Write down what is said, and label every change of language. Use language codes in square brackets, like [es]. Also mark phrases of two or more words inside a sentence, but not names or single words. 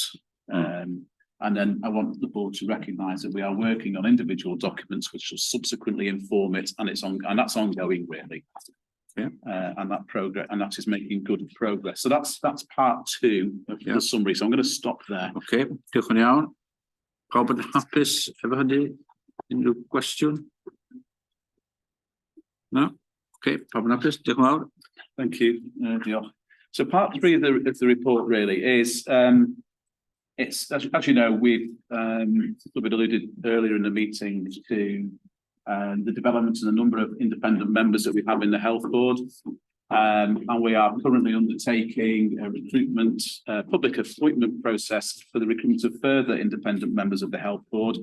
[en] And then I want the board to recognise that we are working on individual documents which will subsequently inform it, and that's ongoing really. Yeah. And that is making good progress. So that's part 2 of the summary. So I'm going to stop there. [cy] Okay, diolch yn iawn. Pawb yn hapus efo hynny? Unrhyw gwestiwn? No? Okay, pawb yn hapus? Diolch yn fawr. [en] Thank you. Diolch. So part 3 of the report really is it's as you know, we've a little bit alluded earlier in the meeting to the development and the number of independent members that we have in the health board. And we are currently undertaking a recruitment, public appointment process for the recruitment of further independent members of the health board.